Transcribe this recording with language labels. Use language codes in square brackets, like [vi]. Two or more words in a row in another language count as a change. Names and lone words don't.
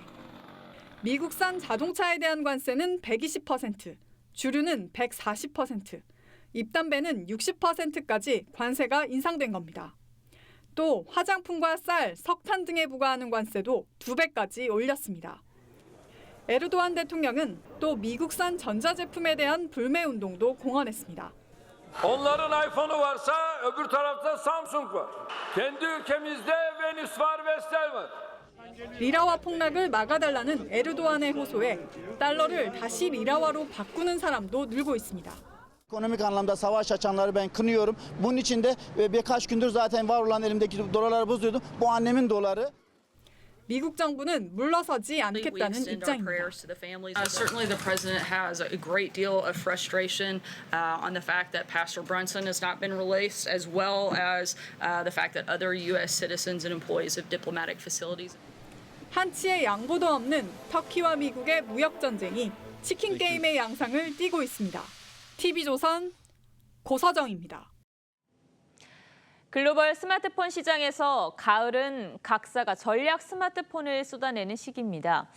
[ko] 미국산 자동차에 대한 관세는 120%, 주류는 140%, 입담배는 60%까지 관세가 인상된 겁니다. 또 화장품과 쌀, 석탄 등에 부과하는 관세도 2배까지 올렸습니다. 에르도안 대통령은 또 미국산 전자제품에 대한 불매 운동도 공언했습니다. [tr] Onların iPhone'u varsa öbür tarafta Samsung var. Kendi ülkemizde Venüs var, Vestel var. [ko] 리라화 폭락을 막아달라는 에르도안의 호소에 달러를 다시 리라화로 바꾸는 사람도 늘고 있습니다. [tr] Ekonomik anlamda savaş açanları ben kınıyorum. Bunun için de birkaç gündür zaten var olan elimdeki dolarları bozuyordum. Bu annemin doları. [ko] 미국 정부는 물러서지 않겠다는 입장입니다. [en] Certainly the president has a great deal of frustration on the fact that Pastor Brunson has not been released, as well as the fact that other U.S. citizens and employees of diplomatic facilities. [ko] 한치의 양보도 없는 터키와 미국의 무역 전쟁이 치킨 게임의 양상을 띠고 있습니다. TV조선 고서정입니다. 글로벌 스마트폰 시장에서 가을은 각사가 전략 스마트폰을 쏟아내는 시기입니다.